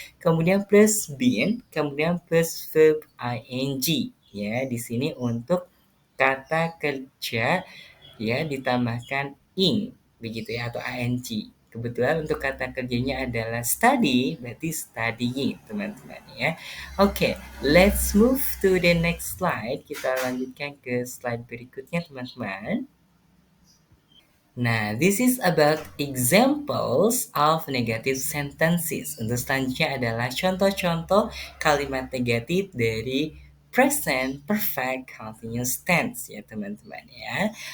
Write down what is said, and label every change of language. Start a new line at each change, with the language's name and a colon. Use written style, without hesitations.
Indonesian: Kemudian plus been, kemudian plus verb ing ya. Di sini untuk kata kerja ya ditambahkan ing begitu ya atau ing Kebetulan untuk kata kerjanya adalah study, berarti studying, teman-teman ya. Oke,
English: let's move to the next slide.
Indonesian: Kita lanjutkan ke slide berikutnya, teman-teman.
English: Nah, this is about examples of negative sentences.
Indonesian: Untuk selanjutnya adalah contoh-contoh kalimat negatif dari present perfect continuous tense ya teman-teman ya.